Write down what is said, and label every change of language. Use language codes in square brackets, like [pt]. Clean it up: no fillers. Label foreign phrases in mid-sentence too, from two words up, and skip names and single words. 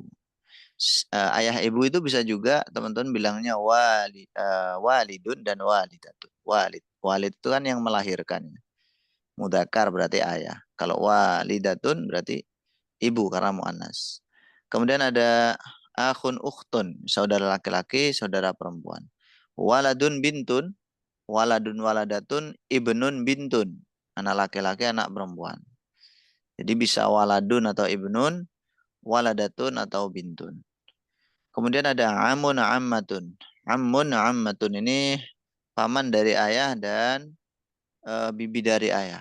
[id] Ayah ibu itu bisa juga teman-teman bilangnya walidun dan walidatun. Walid itu kan yang melahirkan. Mudzakkar berarti ayah. Kalau walidatun berarti ibu karena muannas. Kemudian ada [ar] أخ أخت, [id] saudara laki-laki, saudara perempuan. [ar] ولد بنت، ولد ولدة، ابن بنت. [id] Anak laki-laki, anak perempuan. Jadi bisa waladun atau ibnun, waladatun atau bintun. Kemudian ada [ar] عم عمة. عم عمة [id] ini paman dari ayah dan bibi dari ayah.